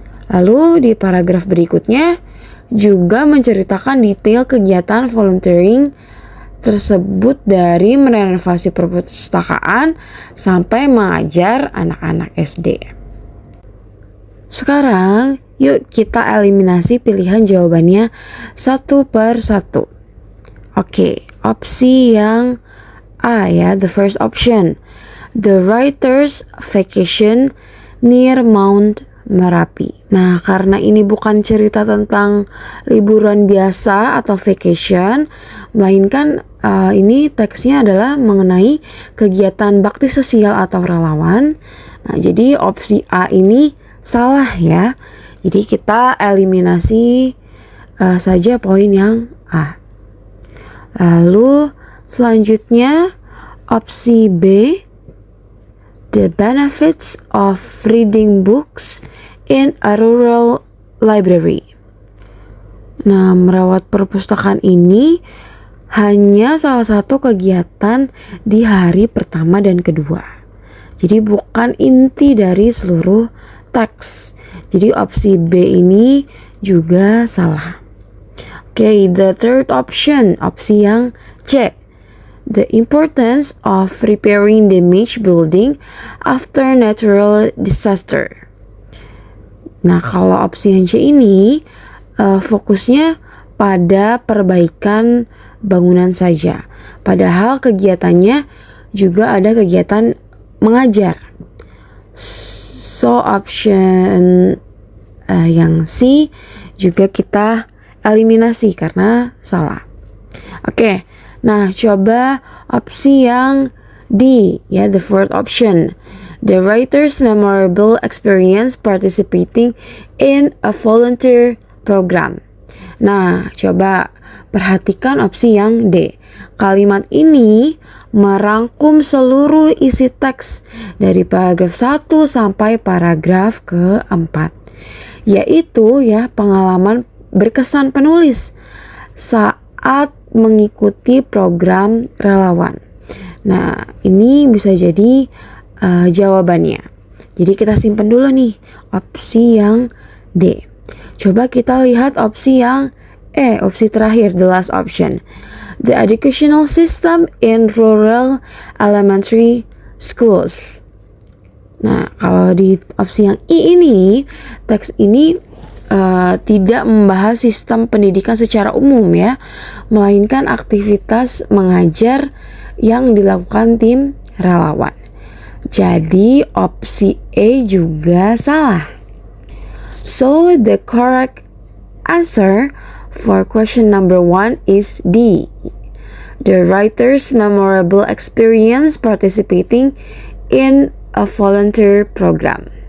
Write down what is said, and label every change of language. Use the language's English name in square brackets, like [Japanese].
[Indonesian] Lalu di paragraf berikutnya juga menceritakan detail kegiatan volunteering tersebut dari merenovasi perpustakaan sampai mengajar anak-anak SD. Sekarang yuk kita eliminasi pilihan jawabannya satu per satu. Oke, opsi yang A ya, [English] the first option. The writer's vacation near Mount Merapi. [Indonesian] Nah, karena ini bukan cerita tentang liburan biasa atau vacation, melainkan ini teksnya adalah mengenai kegiatan bakti sosial atau relawan. Nah, jadi opsi A ini salah ya. Jadi kita eliminasi saja poin yang A. Lalu selanjutnya opsi B, [English] the benefits of reading books in a rural library. [Indonesian] Nah, merawat perpustakaan ini hanya salah satu kegiatan di hari pertama dan kedua. Jadi bukan inti dari seluruh teks. Jadi opsi B ini juga salah. [English] Okay, the third option, [Indonesian] opsi yang C. [English] The importance of repairing damaged building after natural disaster. [Indonesian] Nah, kalau opsi yang C ini fokusnya pada perbaikan bangunan saja. Padahal kegiatannya juga ada kegiatan mengajar. [English] So option [Indonesian] yang C juga kita eliminasi karena salah. Oke, nah coba opsi yang D, ya, [English] the fourth option. The writer's memorable experience participating in a volunteer program. [Indonesian] Nah, coba perhatikan opsi yang D. Kalimat ini merangkum seluruh isi teks dari paragraf 1 sampai paragraf keempat, yaitu ya pengalaman berkesan penulis saat mengikuti program relawan. Nah, ini bisa jadi jawabannya. Jadi kita simpen dulu nih opsi yang D. Coba kita lihat opsi yang E, opsi terakhir, [English] the last option. The educational system in rural elementary schools. [Indonesian] Nah, kalau di opsi yang I ini, teks ini tidak membahas sistem pendidikan secara umum ya, melainkan aktivitas mengajar yang dilakukan tim relawan. Jadi opsi A juga salah. [English] So the correct answer for question number 1 is D. The writer's memorable experience participating in a volunteer program.